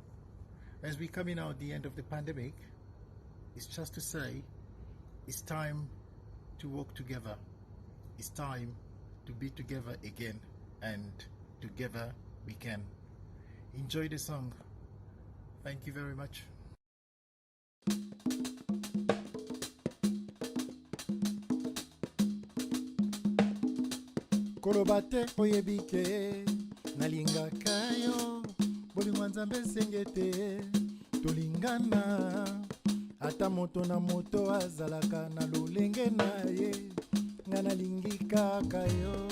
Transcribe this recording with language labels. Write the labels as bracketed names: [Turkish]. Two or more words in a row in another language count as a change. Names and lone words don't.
[English] As we're coming out the end of the pandemic, it's just to say, it's time to work together. It's time to be together again, and together we can. Enjoy the song. Thank you very much. [Lingala] koloba te oyebi ke nalingaka yo bolingo nzambe esenge te tolingana ata moto na moto azalaka na lolenge na ye nga nalingi kaka yo